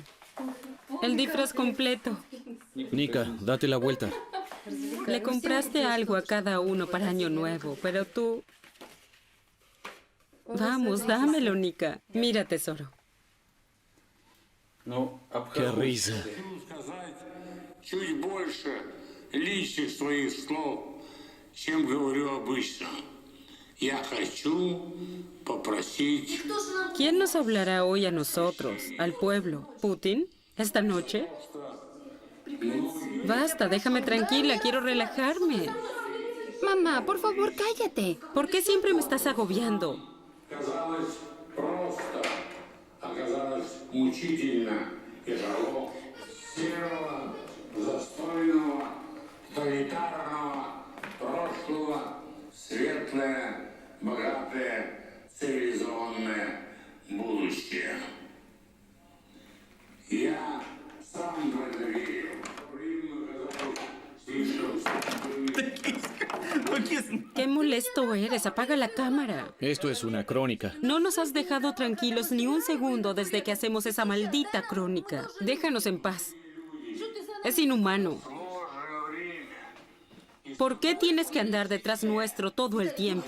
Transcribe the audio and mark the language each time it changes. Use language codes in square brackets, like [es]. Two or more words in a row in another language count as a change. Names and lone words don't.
[es] El disfraz completo. Nika, date la vuelta. Le compraste algo a cada uno para Año Nuevo, pero tú... Vamos, dámelo, Nika. Mira, tesoro. ¡Qué risa! [ru] Чуть больше личных своих слов, чем говорю обычно. Я хочу попросить... [es] ¿Quién nos hablará hoy a nosotros, al pueblo? ¿Putin? ¿Esta noche? Basta, déjame tranquila, quiero relajarme. Mamá, por favor, cállate. ¿Por qué siempre me estás agobiando? [ru] Казалось просто, оказалось мучительно и тяжело. Серого, застойного, тоталитарного прошлого, светлое, богатое, цивилизованное будущее. Я сам в это верю. Время казалось слишком [es] Qué molesto eres, apaga la cámara. Esto es una crónica. No nos has dejado tranquilos ni un segundo desde que hacemos esa maldita crónica. Déjanos en paz. Es inhumano. ¿Por qué tienes que andar detrás nuestro todo el tiempo?